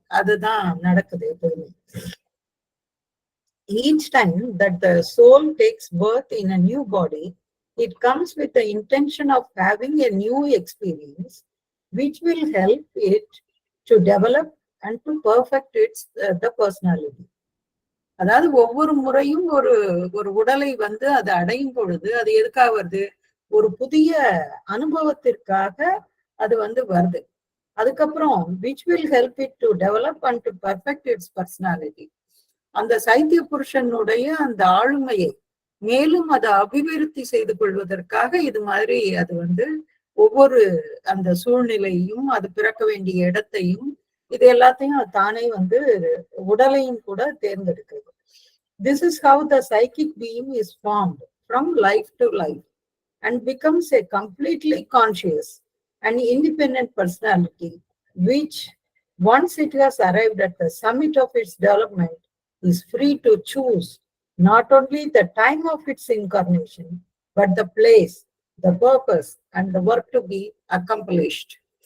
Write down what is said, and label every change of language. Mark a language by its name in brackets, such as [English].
[Tamil] அதுதான் நடக்குது எப்பவுமே. [English] Each time that the soul takes birth in a new body, it comes with the intention of having a new experience which will help it to develop and to perfect its the personality. [Tamil] அதாவது ஒவ்வொரு முறையும் ஒரு உடலை அது அடையும் பொழுது அது எதுக்காக வருது? ஒரு புதிய அனுபவத்திற்காக அது வருது. [English] அதுக்கப்புறம் which will help it to develop and to perfect its personality. [Tamil] அந்த சைத்திய புருஷனுடைய அந்த ஆளுமையை மேலும் அதை அபிவிருத்தி செய்து கொள்வதற்காக இது மாதிரி அது ஒவ்வொரு அந்த சூழ்நிலையும் அது பிறக்க வேண்டிய இடத்தையும் இது எல்லாத்தையும் அது தானே உடலையும் கூட தேர்ந்தெடுக்கிறது. [English] This is how the psychic being is formed from life to life and becomes a completely conscious and independent personality which, once it has arrived at the summit of its development, is free to choose not only the time of its incarnation, but the place, the purpose, and the work to be accomplished.